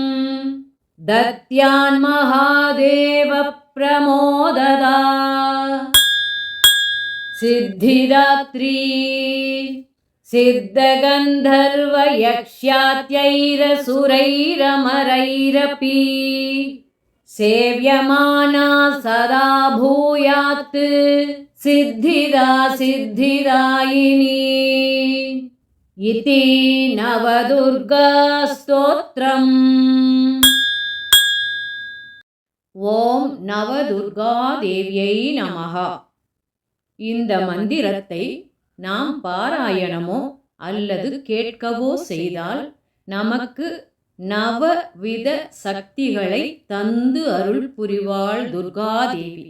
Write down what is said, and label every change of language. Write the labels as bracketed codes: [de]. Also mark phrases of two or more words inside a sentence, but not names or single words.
[sa] दत्यान्महादेव प्रमोददा सिद्धिदात्री सिद्धगन्धर्वयक्ष्यात्यैरसुरैरमरैरपि सेव्यमाना सदा भूयात् सिद्धिदा सिद्धिदायिनी इति नवदुर्गा स्तोत्रम्. [ta] ஓம் நவதுர்கா தேவியை நமஹ. இந்த மந்திரத்தை நாம் பாராயணமோ அல்லது கேட்கவோ செய்தால் நமக்கு நவவித சக்திகளை தந்து அருள் புரிவாள் துர்கா தேவி.